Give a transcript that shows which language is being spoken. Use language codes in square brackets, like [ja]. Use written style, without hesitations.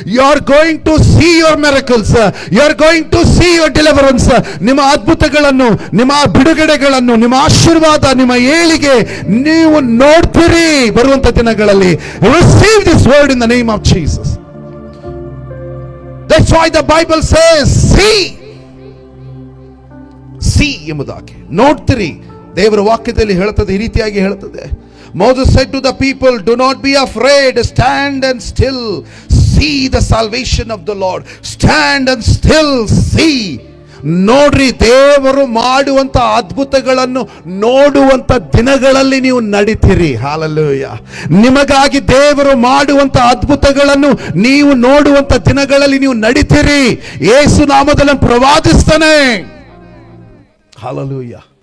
[en] You are going to see your miracles. You are going to see your deliverance. [kn] ನಿಮ್ಮ ಅದ್ಭುತಗಳನ್ನು, ನಿಮ್ಮ ಬಿಡುಗಡೆಗಳನ್ನು, ನಿಮ್ಮ ಆಶೀರ್ವಾದ, ನಿಮ್ಮ ಏಳಿಗೆ ನೀವು ನೋಡ್ತೀರಿ ಬರುವಂತ ದಿನಗಳಲ್ಲಿ. [en] Receive this word in the name of Jesus. That's why the Bible says, see [kn] ಎಂಬುದಾಗಿ ನೋಡ್ತೀರಿ. ದೇವರ ವಾಕ್ಯದಲ್ಲಿ ಹೇಳುತ್ತದೆ, ಈ ರೀತಿಯಾಗಿ ಹೇಳುತ್ತದೆ. [en] Moses said to the people, do not be afraid, stand and still see the salvation of the Lord. Stand and still see. [kn] ನೋಡ್ರಿ, ದೇವರು ಮಾಡುವಂತ ಅದ್ಭುತಗಳನ್ನು ನೋಡುವಂತ ದಿನಗಳಲ್ಲಿ ನೀವು ನಡೀತೀರಿ. ಹಲ್ಲೆಲೂಯಾ. ನಿಮಗಾಗಿ ದೇವರು ಮಾಡುವಂತ ಅದ್ಭುತಗಳನ್ನು ನೀವು ನೋಡುವಂತ ದಿನಗಳಲ್ಲಿ ನೀವು ನಡೀತೀರಿ. ಯೇಸು ನಾಮದಲ್ಲಿ ಪ್ರವಾದಿಸ್ತಾನೆ. ಹಲ್ಲೆಲೂಯಾ.